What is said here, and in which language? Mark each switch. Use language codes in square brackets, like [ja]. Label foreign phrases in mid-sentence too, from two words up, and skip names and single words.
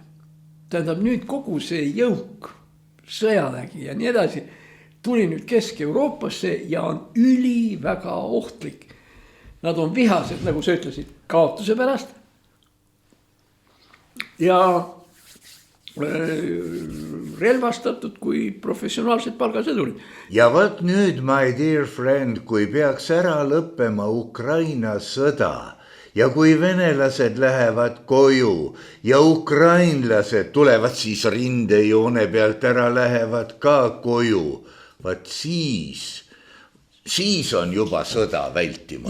[et] Tähendab nüüd kogu see jõuk, sõjavägi ja nii edasi, tuli nüüd Kesk-Euroopasse ja on väga ohtlik. Nad on vihased, nagu sa ütlesid, kaotuse pärast. Ja relvastatud kui professionaalsed palgasõdurid. Ja võt nüüd, [en] my dear friend, [et] kui peaks ära lõppema Ukraina sõda ja kui venelased lähevad koju ja ukrainlased tulevad siis rindejoone pealt ära, lähevad ka koju, võt siis on juba sõda vältimatu.